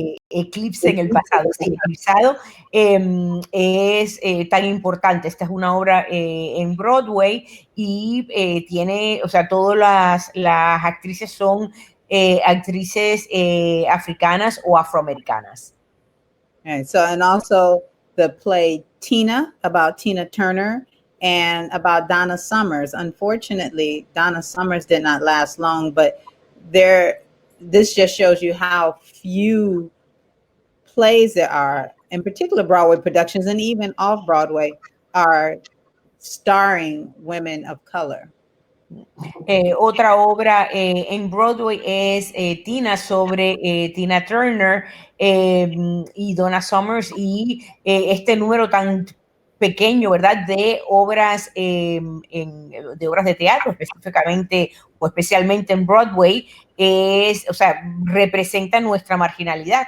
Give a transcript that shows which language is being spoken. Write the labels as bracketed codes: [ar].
[es] Eclipse en el pasado, sí, Eclipsado es tan importante. Esta es una obra en Broadway y tiene, o sea, todas las actrices son actrices africanas o afroamericanas. [en] Okay, so, and also the play Tina, about Tina Turner, and about Donna Summers. Unfortunately, Donna Summers did not last long, but this just shows you how few plays there are, in particular Broadway productions, and even off Broadway, are starring women of color. [es] Otra obra en Broadway es Tina, sobre Tina Turner y Donna Summers, y este número tan pequeño, ¿verdad?, de obras de obras de teatro, específicamente o especialmente en Broadway, o sea, representa nuestra marginalidad.